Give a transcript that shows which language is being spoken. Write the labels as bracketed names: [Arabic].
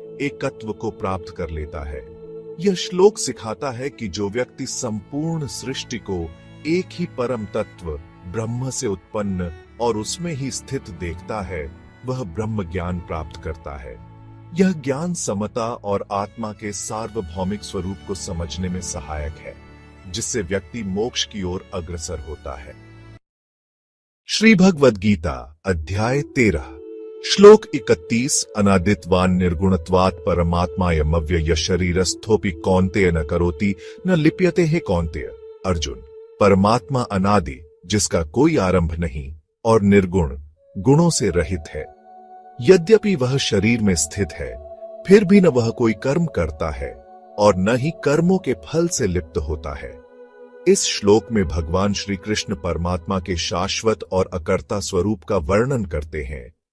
[Hindi] एकत्व को प्राप्त कर लेता है। यह श्लोक सिखाता है कि जो व्यक्ति संपूर्ण सृष्टि को एक ही परम तत्व ब्रह्म से उत्पन्न और उसमें ही स्थित देखता है, वह ब्रह्म ज्ञान प्राप्त करता है। यह ज्ञान समता और आत्मा के सार्वभौमिक स्वरूप को समझने में सहायक है, जिससे व्यक्ति मोक्ष की ओर अग्रसर होता है। [Sanskrit] श्री भगवद गीता अध्याय 13 श्लोक 31 अनादित्वान् निर्गुणत्वात् परमात्मायम् अव्ययः शरीरस्थोऽपि कौन्तेय न करोति न लिप्यते हे कौन्तेय। [Hindi] अर्जुन, परमात्मा अनादि, जिसका कोई आरंभ नहीं और निर्गुण, गुणों से रहित है। यद्यपि वह शरीर में स्थित है, फिर भी न वह कोई कर्म करता है और न ही कर्मों के फल से लिप्त होता है। इस श्लोक में भगवान श्री कृष्ण परमात्मा के शाश्वत और अकर्ता स्वरूप का वर्णन करते हैं।